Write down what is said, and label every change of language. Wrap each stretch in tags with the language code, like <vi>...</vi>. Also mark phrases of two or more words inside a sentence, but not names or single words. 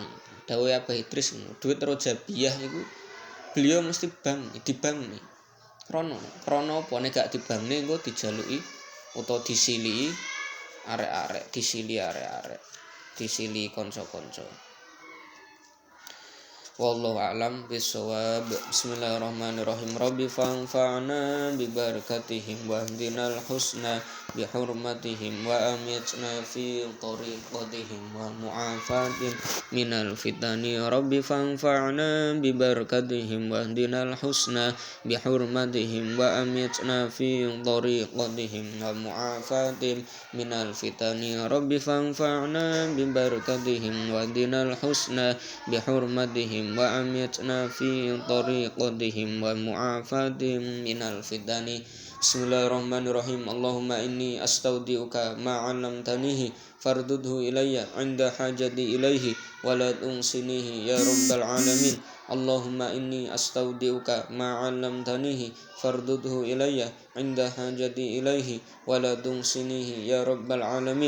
<jv>Dawuh Abah Idris ngono, duit Rojabiyah iku beliau mesti dibangne. Krana apa nek gak dibangne engko dijaluki utawa disili arek-arek, disili kanca-kanca.</jv> <ar>والله أعلم بالصواب. بسم الله الرحمن الرحيم. رب فانفعنا ببركاتهم واهدنا الحسنى بحرمتهم وأمتنا في طريقتهم ومعافاة من الفتن. رب فانفعنا ببركاتهم واهدنا الحسنى بحرمتهم وأمتنا في طريقتهم ومعافاة من الفتن. رب فانفعنا ببركاتهم واهدنا الحسنى بحرمتهم وأمتنا في طريقتهم ومعافاتهم من الفتن. بسم الله الرحمن الرحيم. اللهم إني أستودعك ما علمتنيه فاردده إلي عند حاجتي إليه ولا تنسنيه يا رب العالمين. اللهم إني أستودعك ما علمتنيه فاردده إلي عند حاجتي إليه ولا تنسنيه يا رب العالمين.</ar>